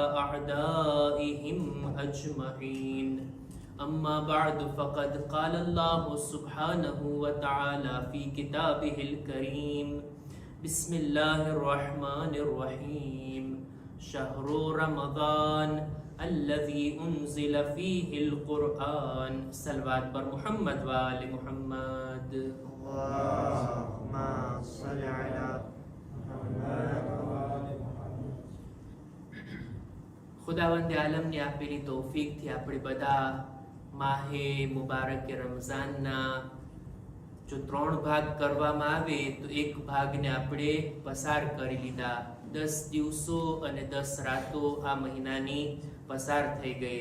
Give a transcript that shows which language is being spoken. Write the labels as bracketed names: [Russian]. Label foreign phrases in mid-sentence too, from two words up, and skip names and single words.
[Arabic] أعدائهم أجمعين أما بعد فقد قال الله سبحانه وتعالى في كتابه الكريم بسم الله الرحمن الرحيم شهر رمضان الذي أنزل فيه القرآن صلوات بر محمد وآل محمد اللهم صل على محمد [Gujarati] ખુદાવંદે આલમને આપેલી તૌફીકથી આપણે બધા માહે મુબારક રમઝાનના જો 3 ભાગ કરવામાં આવે તો એક ભાગને આપણે પસાર કરી લીધા. 10 દિવસો અને 10 રાતો આ મહિનાની પસાર થઈ ગઈ.